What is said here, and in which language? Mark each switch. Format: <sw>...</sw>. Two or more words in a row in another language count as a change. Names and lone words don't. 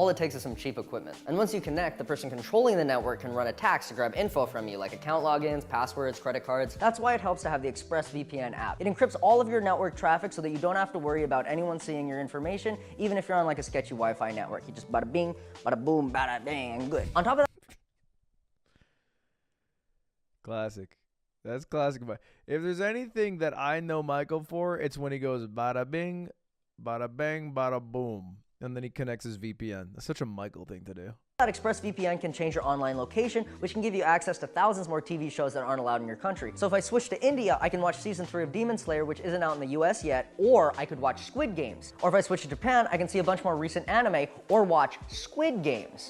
<en>All it takes is some cheap equipment. And once you connect, the person controlling the network can run attacks to grab info from you, like account logins, passwords, credit cards. That's why it helps to have the ExpressVPN app. It encrypts all of your network traffic so that you don't have to worry about anyone seeing your information, even if you're on like a sketchy Wi-Fi network. You just bada bing, bada boom, bada bang, good. On top of that, Classic. That's classic. If there's anything that I know Michael for, it's when he goes bada bing, bada bang, bada boom, and then he connects his VPN. That's such a Michael thing to do. ExpressVPN can change your online location, which can give you access to thousands more TV shows that aren't allowed in your country. So if I switch to India, I can watch season 3 of Demon Slayer, which isn't out in the US yet, or I could watch Squid Games. Or if I switch to Japan, I can see a bunch more recent anime, or watch Squid Games.</en>